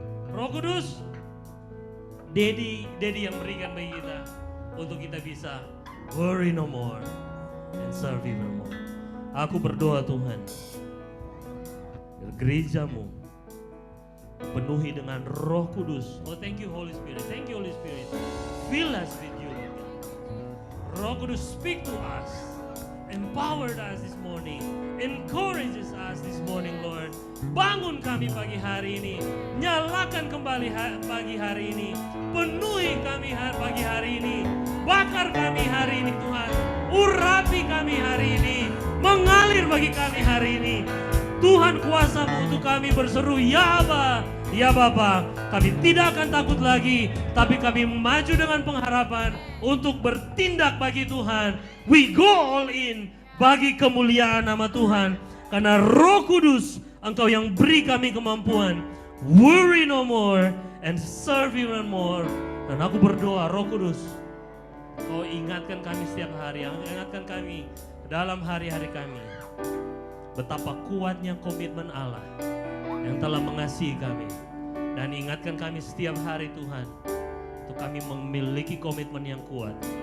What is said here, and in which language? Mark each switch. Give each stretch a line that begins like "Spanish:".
Indonesian: Roh Kudus, Dedi yang berikan bagi kita untuk kita bisa
English: worry no more and serve you no more.
Indonesian: Aku berdoa Tuhan, gerejamu penuhi dengan Roh Kudus.
English: Oh, thank you Holy Spirit. Thank you Holy Spirit. Fill us with you, Lord God. Roh Kudus, speak to us. Empowered us this morning. Encourages us this morning, Lord.
Indonesian: Bangun kami pagi hari ini. Nyalakan kembali pagi hari ini. Penuhi kami pagi hari ini. Bakar kami hari ini, Tuhan. Urapi kami hari ini. Mengalir bagi kami hari ini. Tuhan, kuasa-Mu untuk kami berseru, ya Aba, ya Bapa. Kami tidak akan takut lagi, tapi kami maju dengan pengharapan untuk bertindak bagi Tuhan.
English: We go all in
Indonesian: bagi kemuliaan nama Tuhan. Karena Roh Kudus, Engkau yang beri kami kemampuan.
English: Worry no more and serve you no more.
Indonesian: Dan aku berdoa, Roh Kudus, Kau ingatkan kami setiap hari, ingatkan kami dalam hari-hari kami. Betapa kuatnya komitmen Allah yang telah mengasihi kami. Dan ingatkan kami setiap hari Tuhan, untuk kami memiliki komitmen yang kuat.